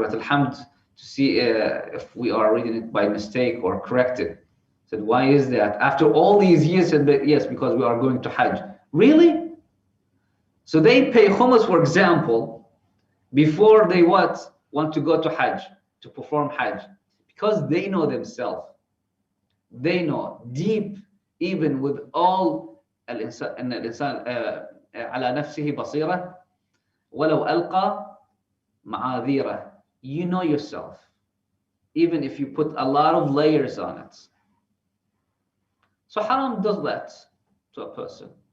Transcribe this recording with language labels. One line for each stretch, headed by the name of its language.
English: Surah Al-Hamd, to see if we are reading it by mistake or corrected. I said, why is that? After all these years, said, yes, because we are going to Hajj. Really? So they pay Hummus, for example, before they what? Want to go to Hajj, to perform Hajj. Because they know themselves. They know deep, even with all
Arabic: الإنسان على نفسه بصيرة ولو ألقى معاذيره.
English: You know yourself, even if you put a lot of layers on it. So haram does that to a person.